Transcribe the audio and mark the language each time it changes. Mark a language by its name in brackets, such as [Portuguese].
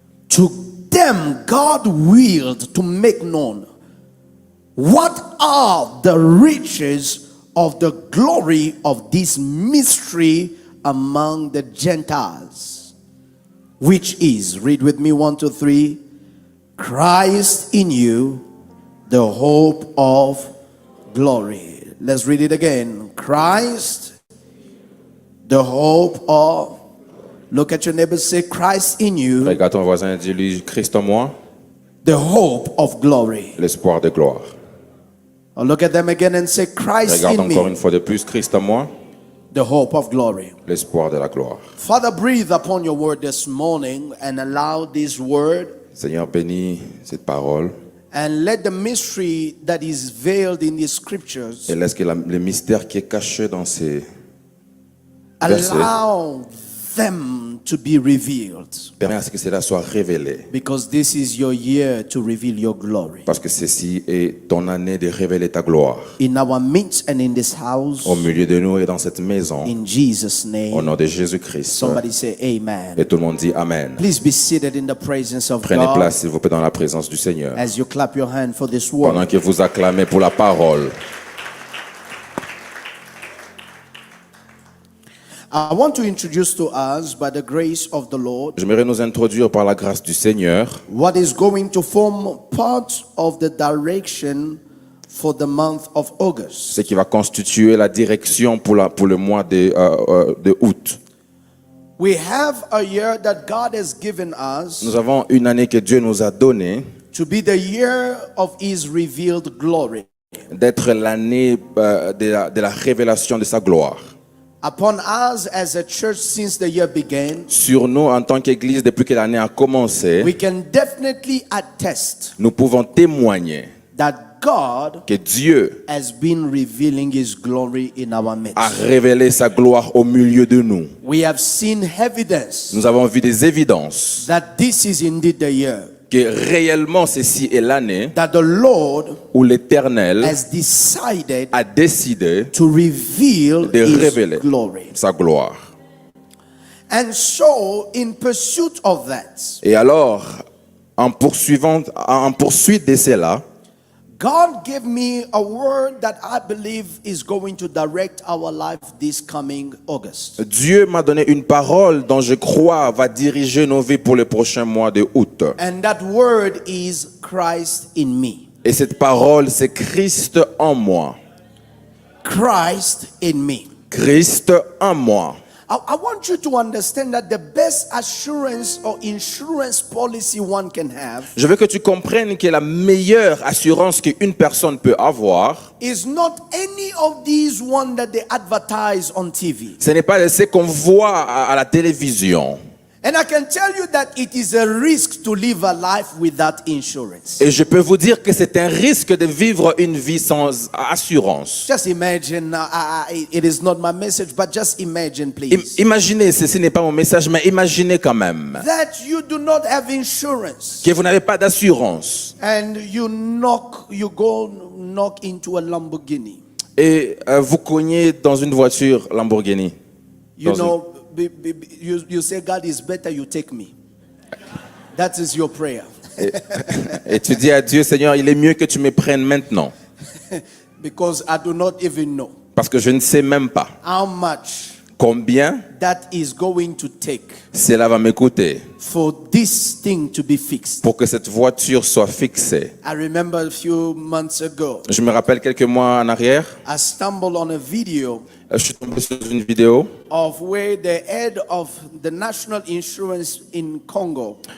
[English] To them God willed to make known what are the riches of the glory of this mystery among the Gentiles, which is, read with me 1, 2, 3, Christ in you, the hope of glory. Let's read it again. Christ, the hope of. Look at your neighbor, say Christ in you. [French] Regarde ton voisin, dis-lui Christ en moi, [English] the hope of glory. [French] l'espoir de gloire. [English] Or look at them again and say Christ [French] Regarde [English] in [French] encore [English] me, [French] une fois de plus Christ en moi, [English] the hope of glory. [French] l'espoir de la gloire. [English] Father, breathe upon your word this morning and allow this word [French] Seigneur, bénis cette parole [English] and let the mystery that is veiled in the scriptures [French] et laisse que le mystère qui est caché dans ces versets [English] allow them to be revealed, [French] permet à ce que cela soit révélé. [English] because this is your year to reveal your glory [French] Parce que ceci est ton année de révéler ta gloire [English] in our midst and in this house, [French] au milieu de nous et dans cette maison. [English] in Jesus' [French] Au [English] name. [French] nom de Jésus-Christ. [English] Somebody say amen. [French] Et tout le monde dit Amen. [English] Please be seated in the presence of [French] Prenez [English] God [French] place, s'il vous plaît, dans la présence du Seigneur. [English] as you clap your hand for this [French] Pendant [English] word. [French] que vous acclamez pour la parole. [English] I want to introduce to us, by the grace of the Lord, [French] J'aimerais nous introduire par la grâce du Seigneur [English] what is going to form part of the direction for the month of August. [French] ce qui va constituer la direction pour le mois de août. [English] We have a year that God has given us [French] Nous avons une année que Dieu nous a donnée [English] to be the year of His revealed glory. [French] d'être l'année de la révélation de sa gloire. [English] Upon us as a church since the year began, [French] Sur nous, en tant qu'Église, depuis que l'année a commencé, [English] we can definitely attest [French] nous pouvons témoigner [English] that God [French] que Dieu [English] has been revealing His glory in our midst. [French] a révélé sa gloire au milieu de nous. [English] we have seen evidence [French] nous avons vu des évidences [English] that this is indeed the year [French] que réellement ceci est l'année [English] that the Lord [French] où l'Éternel [English] has decided [French] a décidé [English] to reveal [French] de [English] His [French] révéler [English] glory. [French] sa gloire. [English] And so, in pursuit of that, [French] Et alors, en poursuite de cela, [English] God gave me a word that I believe is going to direct our life this coming August. [French] Dieu m'a donné une parole dont je crois va diriger nos vies pour les prochains mois de août. [English] And that word is Christ in me. [French] Et cette parole, c'est Christ en moi. [English] Christ in me. [French] Christ en moi. [English] I want you to understand that the best assurance or insurance policy one can have [French] Je veux que tu comprennes que la meilleure assurance qu'une personne peut avoir, [English] is not any of these one that they advertise on TV. [French] ce n'est pas ce qu'on voit à la télévision. [English] And I can tell you that it is a risk to live a life without insurance. [French] Et je peux vous dire que c'est un risque de vivre une vie sans assurance. [English] Just imagine, it is not my message, but just imagine, please, [French] Imaginez, ceci n'est pas mon message, mais imaginez quand même [English] that you do not have insurance [French] que vous n'avez pas d'assurance [English] and you go knock into a Lamborghini. [French] et vous cognez dans une voiture Lamborghini. [English] You [French] Dans [English] know, you say, God is better, you take me. That is your prayer. [French] Et tu dis à Dieu, Seigneur, il est mieux que tu me prennes maintenant. [English] Because I do not even know [French] Parce que je ne sais même pas [English] how much [French] combien [English] that is going to take [French] cela va me coûter [English] for this thing to be fixed. [French] pour que cette voiture soit fixée. [English] I remember a few months ago, [French] Je me rappelle quelques mois en arrière, [English] I stumbled on a video [French] je suis tombé sur une vidéo [English] of where the head of the national insurance in Congo